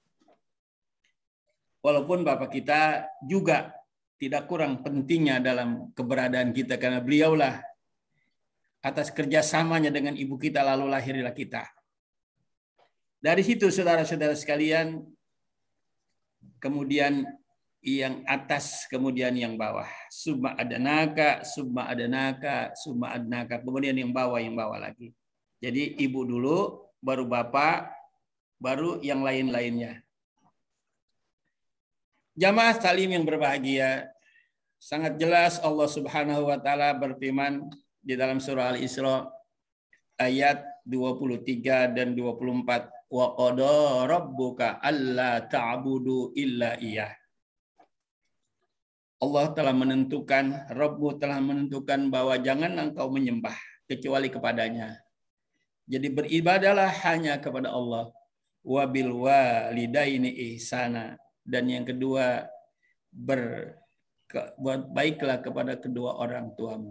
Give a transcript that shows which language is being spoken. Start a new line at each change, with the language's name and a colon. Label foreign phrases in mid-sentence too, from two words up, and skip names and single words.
Indonesian: Walaupun bapak kita juga tidak kurang pentingnya dalam keberadaan kita, karena beliaulah atas kerjasamanya dengan ibu kita lalu lahirlah kita. Dari situ saudara-saudara sekalian, kemudian yang atas, kemudian yang bawah. Summa adanaka, summa adanaka, summa adanaka. Kemudian yang bawah lagi. Jadi ibu dulu, baru bapak, baru yang lain-lainnya. Jamaah talim yang berbahagia, sangat jelas Allah
Arabic: سبحانه وتعالى
Indonesian: berfirman di dalam surah Al-Isra ayat 23 dan 24.
Arabic: وقضى ربك ألا تعبدوا إلا إياه.
Indonesian: Allah telah menentukan, Rabbmu telah menentukan bahwa jangan engkau menyembah kecuali kepadanya. Jadi beribadalah hanya kepada Allah.
Arabic: وبالوالدين إحسانا.
Indonesian: Dan yang kedua, buat baiklah kepada kedua orang tuamu.